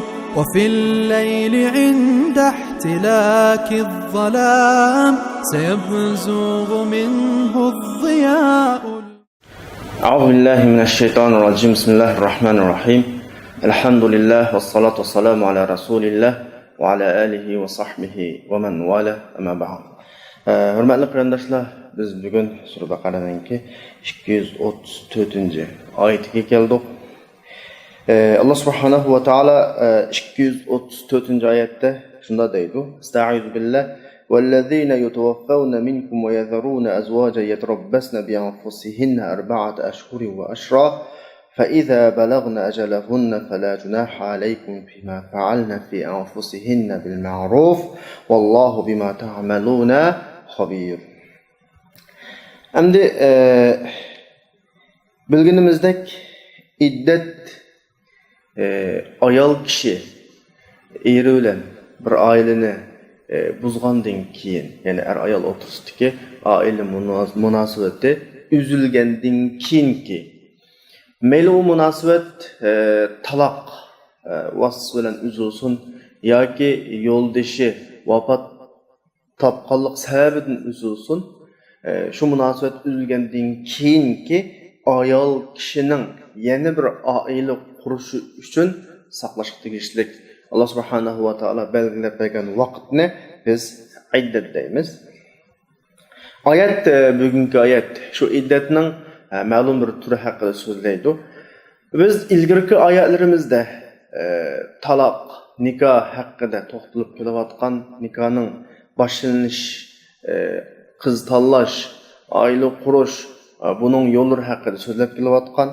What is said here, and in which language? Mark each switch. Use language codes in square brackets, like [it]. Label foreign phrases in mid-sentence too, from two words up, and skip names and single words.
[ar] وفي الليل عند احتلاك الظلام سيبزغ منه الضياء. أعوذ بالله من الشيطان الرجيم. بسم الله الرحمن الرحيم. الحمد لله والصلاة والسلام على رسول الله وعلى آله وصحبه ومن والاه. أما بعد. [ug] Hürmetli qarindoshlar, biz bugun Sura Baqaraninki 234 oyatiga keldik. [ar] الله سبحانه وتعالى [ug] 234 oyatda shunda deydi: [ar] "أستعيذ بالله والذين يتوفون منكم ويذرون أزواجا يتربصن بأنفسهن 4 أشهر وأشرا فإذا بلغن أجلهن فلا جناح عليكم فيما فعلن في أنفسهن بالمعروف والله بما تعملون خبير." [ug] Endi bilginimizdek iddet ayol kishi eri bilan bir oilani buzgandan keyin, ya'ni er ayol o'rtasidagi oila munosabati uzilgandan keyinki mayli u munosabat taloq vasf bilan uzilsin yoki yo'ldoshi vafot topqanlik sababidan uzilsin, shu munosabat uzilgandan keyinki ayol kishining yana bir oila qurishi uchun saqlashga tegishlik [ar] الله سبحانه وتعالى [ug] belgilab bergan vaqtni biz iddat deymiz. Oyat, bugungi oyat shu iddatning ma'lum bir turi haqida so'zlaydi. Biz ilgirki oyatlarimizda taloq, nikoh haqida to'xtalib kelayotgan, nikohning boshlanish, qiz tanlash, oila qurish, buning yo'llari haqida so'zlab kelayotgan.